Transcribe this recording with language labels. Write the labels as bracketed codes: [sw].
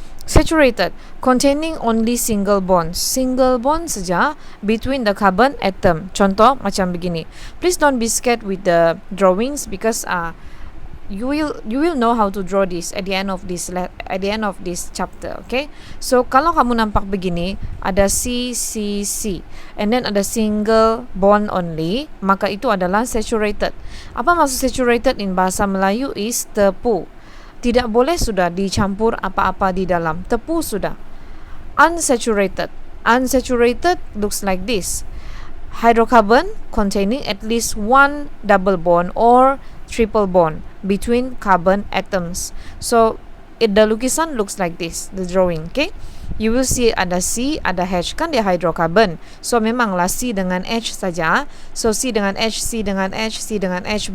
[en] Saturated, containing only single bonds. Single bond [ms] saja [en] between the carbon atom. [ms] Contoh macam begini. [en] Please don't be scared with the drawings because you will know how to draw this at the end of this chapter. [ms] Okay, so kalau kamu nampak begini, ada C [en] and then [ms] ada single bond only, maka itu adalah saturated. Apa maksud saturated [en] in bahasa Melayu is [ms] tepu. Tidak boleh sudah dicampur apa-apa di dalam. Tepu sudah. [en] Unsaturated looks like this. Hydrocarbon containing at least one double bond or triple bond between carbon atoms. So the lukisan looks like this, the drawing. Okay, you will see [ms] ada C, ada H, kan dia hydrocarbon. So memanglah C dengan H saja. So C dengan H, C dengan H, C dengan H.